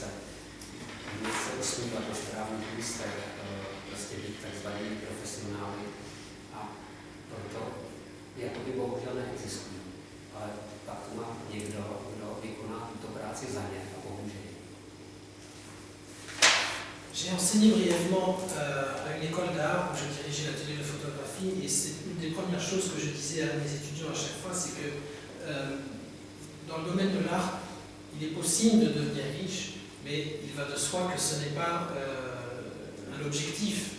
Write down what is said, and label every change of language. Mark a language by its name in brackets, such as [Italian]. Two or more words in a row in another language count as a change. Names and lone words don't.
[Czech] Umět se usmívat na správných místech, prostě být takzvanými profesionály. A proto jakoby bohužel neexistují. Ale pak to má někdo, kdo vykoná tuto práci za ně a bohužel. [French] J'ai enseigné brièvement à une école d'art où je dirigeais l'atelier de photographie. photographie, et c'est une des premières choses que je disais à mes étudiants à chaque fois, c'est que dans le domaine de l'art, il est possible de devenir riche, mais il va de soi que ce n'est pas un objectif.